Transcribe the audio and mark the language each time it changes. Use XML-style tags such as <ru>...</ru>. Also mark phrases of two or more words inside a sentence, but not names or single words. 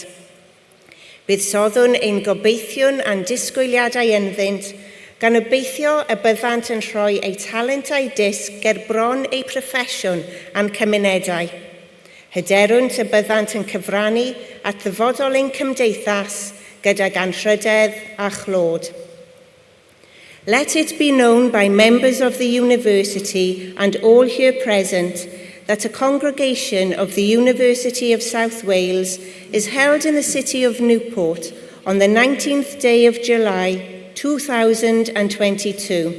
<cy>Buddsodwn ein gobeithiwn a'n disgwyliadau ynddynt, gan obeithio y byddant yn rhoi eu talentau disg ger bron eu proffesiwn a'n cymunedau. Hyderwnt y byddant yn cyfrannu at ddyfodol ein cymdeithas gydag anrhydedd a chlod.</cy> <en>Let it be known by members of the University and all here present that a congregation of the University of South Wales is held in the city of Newport on the 19th day of July 2022.</en>